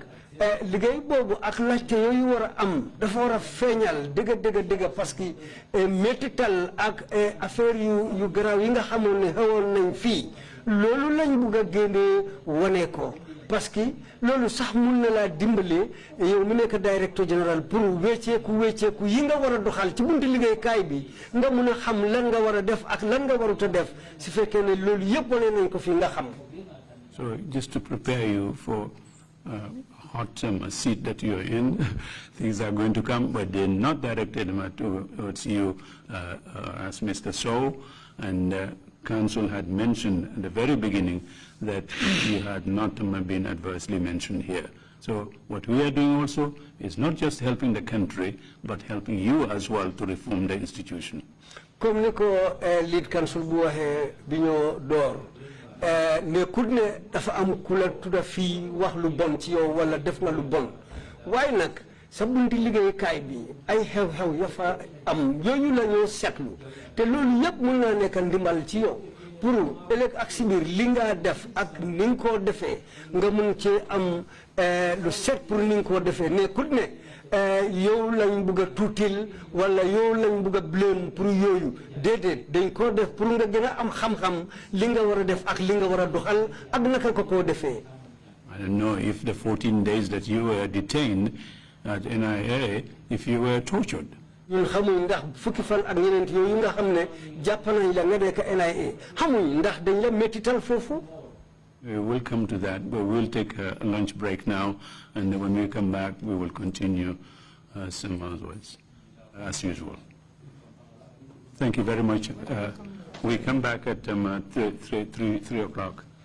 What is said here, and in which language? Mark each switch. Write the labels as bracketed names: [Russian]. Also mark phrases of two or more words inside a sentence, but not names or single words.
[Wolof] liggéey boobu ak laajte yooyu war a am dafa war a feeñal dëgg parce que métital ak affaire yu garaaw yi nga xamoon ne xewoon nañ fii loolu lañ bugg a génnee wane ko parce que loolu sax mun na laa dimbale yow mu nekk [French] directeur général [Wolof] pour wécceeku yi nga war a doxal ci bunti liggéeykaay bi nga mun a xam lan nga war a def ak lan nga warut a def su fekkee ne loolu yëpp wane nañ ko fii nga xam. [English] So just to prepare you for hot seat that you're in, things are going to come, but they're not directed towards you as Mr. Sowe, and Council had mentioned at the very beginning that you had not been adversely mentioned here. So what we are doing also is not just helping the country, but helping you as well to reform the institution. [Wolof] Comme ni ko [English] lead council [Wolof] bu waxee bi ñoo door ne ku ne dafa am ku la tudda fii wax lu bon ci yow wala def nga lu bon waaye nag sa bunti liggéeykaay bi ay xew-xew ya fa am yooyu la ñoo seetlu te loolu yëpp mën naa nekk ndimbal ci yow pour ëllëg ak si biir li nga def ak ni nga koo defee nga mun ci am lu set pour ni nga koo defee ne ku ne yow lañ bugg a tuutil wala yow lañ bugg a blame pour yooyu déedéet dañ koo def pour nga gën a am xam-xam li nga war a def ak li nga war a doxal ak naka ko koo defee. [English] I don't know if the 14 days that you were detained at NIA, if you were tortured. [Wolof] ñun xamuñ ndax fukki fan ak ñeneent yooyu nga xam ne jàpp nañ la nga nekk NIA xamuñ ndax dañ la mettital foofu. [English] We will come to that, but we'll take a lunch break now, and then when we come back, we will continue some otherwise, as usual. Thank you very much. We come back at 3 o'clock.